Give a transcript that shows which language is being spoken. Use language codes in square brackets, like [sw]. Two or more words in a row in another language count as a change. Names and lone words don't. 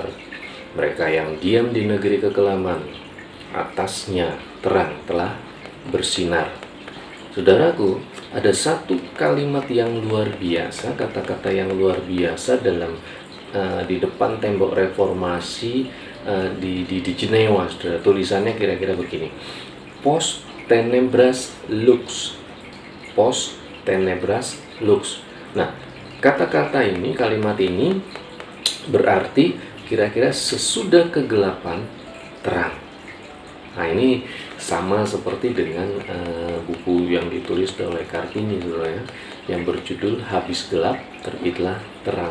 [id] Mereka yang diam di negeri kekelaman, atasnya terang telah bersinar. Saudaraku, ada satu kalimat yang luar biasa, kata-kata yang luar biasa dalam di depan tembok reformasi di Jenewa. Saudara, tulisannya kira-kira begini: [la] Post tenebras lux. Post tenebras lux. [id] Nah, kata-kata ini, kalimat ini berarti kira-kira sesudah kegelapan terang. Nah, ini sama seperti dengan buku yang ditulis oleh Kartini, saudara, yang berjudul Habis Gelap Terbitlah Terang.